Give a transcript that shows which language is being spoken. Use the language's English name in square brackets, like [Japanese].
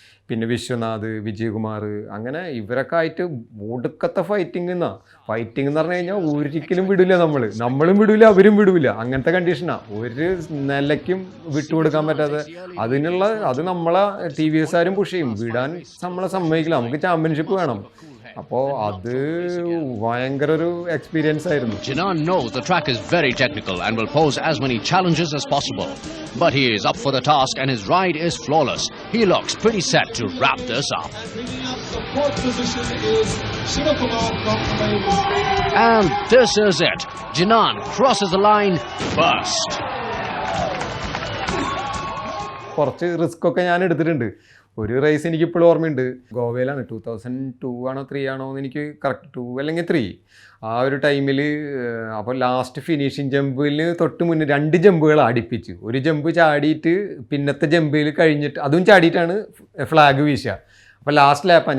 [Malayalam] പിന്നെ വിശ്വനാഥ്, വിജയകുമാർ, അങ്ങനെ ഇവരൊക്കെ ആയിട്ട് ഒടുക്കത്തെ ഫൈറ്റിംഗ് എന്ന് പറഞ്ഞു കഴിഞ്ഞാൽ ഒരിക്കലും വിടില്ല. നമ്മളും വിടില്ല, അവരും വിടില്ല. അങ്ങനത്തെ കണ്ടീഷനാണ്. ഒരു നിലയ്ക്കും വിട്ടുകൊടുക്കാൻ പറ്റാതെ അത് നമ്മളെ TVS ആരും പുഷ് ചെയ്യും. വിടാൻ നമ്മളെ സമ്മതിക്കില്ല. നമുക്ക് ചാമ്പ്യൻഷിപ്പ് വേണം. അപ്പോൾ അത് ഭയങ്കര ഒരു എക്സ്പീരിയൻസ് ആയിരുന്നു. [English] Jinan knows the track is very technical and will pose as many challenges as possible. But he is up for the task and his ride is flawless. He looks pretty set to wrap this up. And this is it. Jinan crosses the line first. [Malayalam] കുറച്ച് risk ഒക്കെ ഞാൻ എടുത്തിട്ടുണ്ട്. ഒരു raise എനിക്കിപ്പോഴും ഓർമ്മയുണ്ട്. ഗോവയിലാണ്. 2002 ആണോ 3 ആണോ എന്ന് എനിക്ക് കറക്റ്റ് 2 അല്ലെങ്കിൽ 3 ആ ഒരു ടൈമിൽ. അപ്പോൾ ലാസ്റ്റ് ഫിനിഷിങ് ജമ്പിൽ തൊട്ട് മുന്നേ 2 ജമ്പുകൾ അടുപ്പിച്ച്. ഒരു ജമ്പ് ചാടിയിട്ട് പിന്നത്തെ ജമ്പിൽ കഴിഞ്ഞിട്ട് അതും ചാടിയിട്ടാണ് ഫ്ലാഗ് വീശുക. അപ്പോൾ ലാസ്റ്റ് ലാപ്പാണ്.